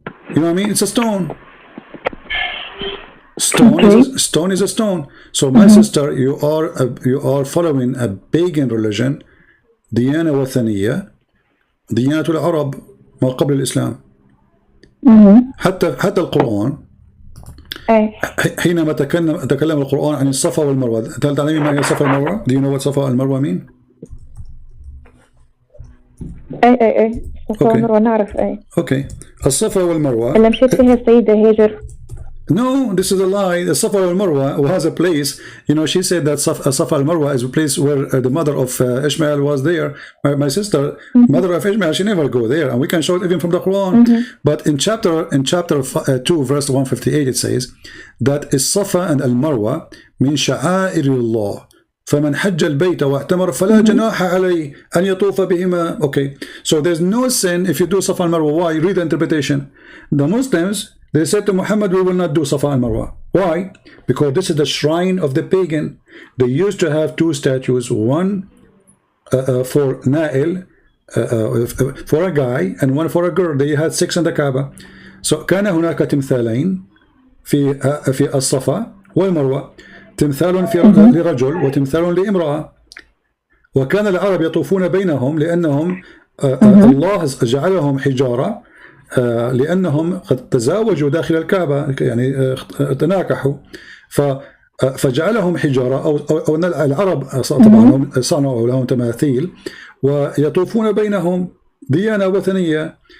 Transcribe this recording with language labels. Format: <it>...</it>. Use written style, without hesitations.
<en>You know what I mean? It's a stone. Stone is a stone. So my sister, you are following a pagan religion,</en> <ar>ديانة وثنية, ديانة العرب ما قبل الإسلام. حتى القرآن حينما تكلم القرآن عن الصفا والمروة. هل تعلمين ما هي الصفا والمروة؟</ar> <en>Do you know what</en> <ar>صفا والمروة</ar> <en>mean?</en> <ar>اي الصفا والمروة نعرف. اوكي الصفا والمروة اللي مشيت فيها السيدة هاجر.</ar> <en>No, this is a lie. The Safa al-Marwa, who has a place, you know, she said that Safa al-Marwa is a place where the mother of Ishmael was there. My sister, mother of Ishmael, she never go there, and we can show it even from the Quran. But in chapter 2, verse 158, it says that Safa and al-Marwa</en> <ar>min sha'a'irillah.</ar> <en>فمن حج البيت واعتمر فلا جناح عليه أن يطوف بهما. Okay, so there's no sin if you do Safa al-Marwa. Why? Read the interpretation. The Muslims, they said to Muhammad, we will not do Safa and Marwa. Why? Because this is the shrine of the pagan. They used to have two statues, one for Na'il, for a guy, and one for a girl. They had 6 in the Kaaba.</en> <ar>So كان هناك تمثالين في الصفا والمروة، تمثال لرجل وتمثال لامرأة. وكان العرب يطوفون بينهم لأنهم الله جعلهم حجارة، لأنهم قد تزاوجوا داخل الكعبة، يعني تناكحوا، فجعلهم حجارة أو العرب طبعا صنعوا لهم تماثيل ويطوفون بينهم ديانة وثنية.</ar>